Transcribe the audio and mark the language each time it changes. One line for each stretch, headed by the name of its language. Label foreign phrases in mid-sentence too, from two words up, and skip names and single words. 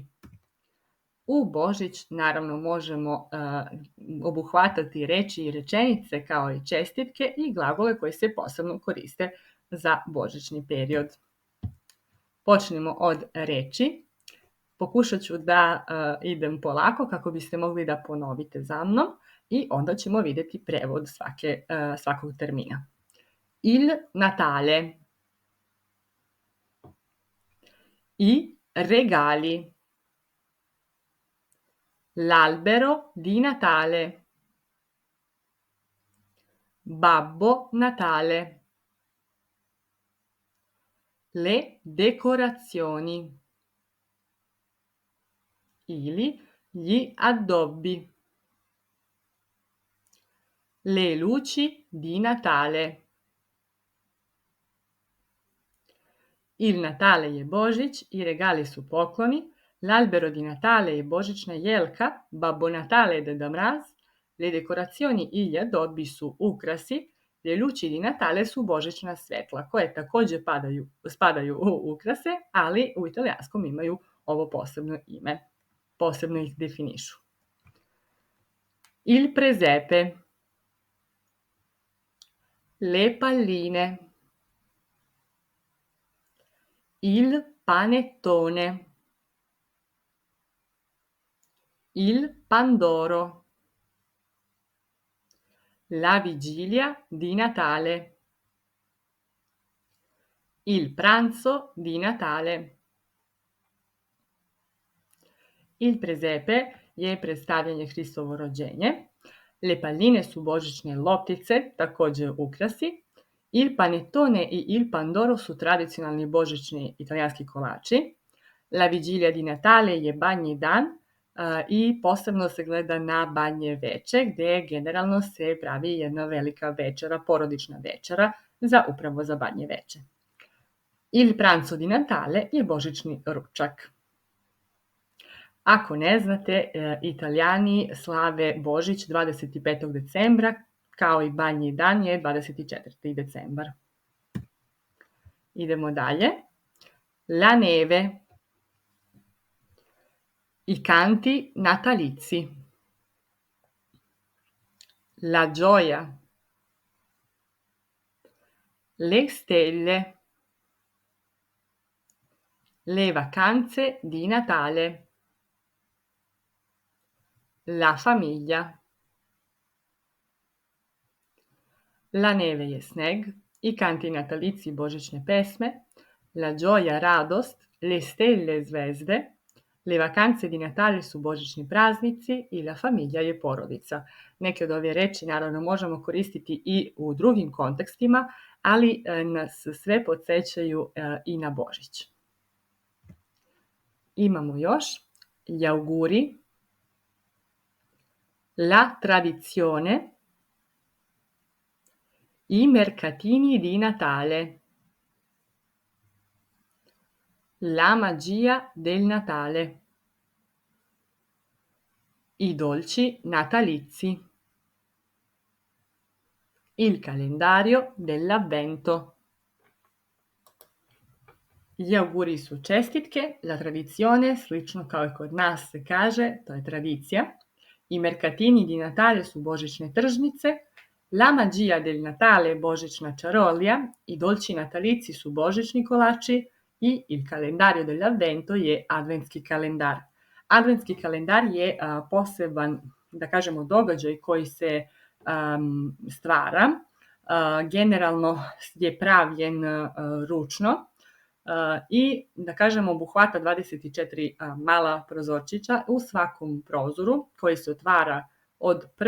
Serbian: U Božić naravno možemo obuhvatati reči i rečenice kao i čestitke i glagole koji se posebno koriste za božićni period. Počnemo od reči. Pokušat ću da idem polako kako biste mogli da ponovite za mnom i onda ćemo vidjeti prevod svakog termina.
Italian: Il Natale. I regali. L'albero di Natale. Babbo Natale. Le decorazioni. Ili gli addobbi. Le luci di Natale. Il Natale
Serbian: je Božić
Italian: i regali
Serbian: su pokloni,
Italian: l'albero di Natale
Serbian: je božićna jelka,
Italian: Babbo Natale
Serbian: je Deda Mraz,
Italian: le decorazioni
Serbian: i
Italian: gli addobbi
Serbian: su ukrasi,
Italian: le luci di Natale
Serbian: su božićna svetla, koje takođe spadaju u ukrase, ali u italijanskom imaju ovo posebno ime. Posebno ih definišu.
Italian: Il presepe. Le palline. Il panettone. Il pandoro. La vigilia di Natale. Il pranzo di Natale. Il presepe
Serbian: je predstavljanje Hristovo rođenje.
Italian: Le palline
Serbian: su božićne loptice, takođe ukrasi.
Italian: Il panettone
Serbian: i
Italian: il pandoro
Serbian: su tradicionalni božićni italijanski kolači.
Italian: La vigilia di Natale
Serbian: je badnji dan i posebno se gleda na badnje veče, gde generalno se pravi jedna velika večera, porodična večera, upravo za badnje veče.
Italian: Il pranzo di Natale
Serbian: je božićni ručak. Ako ne znate, Italijani slave Božić 25. decembra, kao i badnji dan je 24. decembar. Idemo dalje.
Italian: La neve. I canti natalizi. La gioia. Le stelle. Le vacanze di Natale. La famiglia. La neve
Serbian: je sneg,
Italian: i canti natalizi
Serbian: božićne pesme,
Italian: la gioia radost, le stelle zvezde, le vacanze di Natale
Serbian: su božićni praznici i
Italian: la famiglia
Serbian: je porodica. Neke od ove reči naravno možemo koristiti i u drugim kontekstima, ali nas sve podsjećaju i na Božić. Imamo još
Italian: gli auguri, la tradizione, i mercatini di Natale, la magia del Natale, i dolci natalizi, il calendario dell'avvento. Gli auguri
Serbian: su čestitke,
Italian: la tradizione,
Serbian: slično kao i kod nas se kaže, to je tradicija.
Italian: I mercatini di Natale
Serbian: su božićne tržnice,
Italian: la magia del Natale
Serbian: je božićna čarolija,
Italian: i dolci natalizi
Serbian: su božićni kolači i
Italian: il calendario dell'avvento
Serbian: je adventski kalendar. Adventski kalendar je poseban, da kažemo, događaj koji se stvara. Generalno je pravljen ručno i, da kažemo, obuhvata 24 mala prozorčića u svakom prozoru koji se otvara od 1.